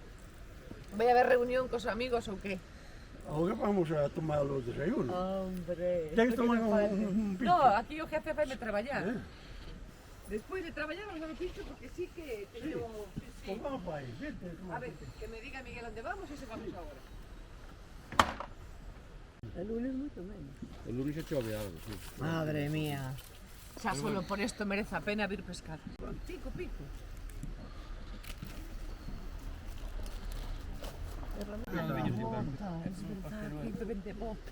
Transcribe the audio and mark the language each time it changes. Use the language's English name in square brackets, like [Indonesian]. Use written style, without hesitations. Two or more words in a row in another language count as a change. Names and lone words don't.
[Galician] Vai haber reunión cos amigos ou que? [Spanish] Ahora vamos a tomar los desayunos. Hombre. [Galician] Tens que tomar un pincho. No, aquí o jefe vai me traballar. Despois de traballar vamos a ver pincho porque sí que teño... [Spanish] Sí. Pues vamos para ahí, vete. [Galician] A ver, que me diga Miguel onde vamos e se vamos agora. [Spanish] El lunes [Galician] moito menos. [Spanish] El lunes [Galician] se chove algo, sí. [Spanish] Madre mía. [Galician] Xa solo por esto merece a pena vir pescar. Pico, pico. Vente bota.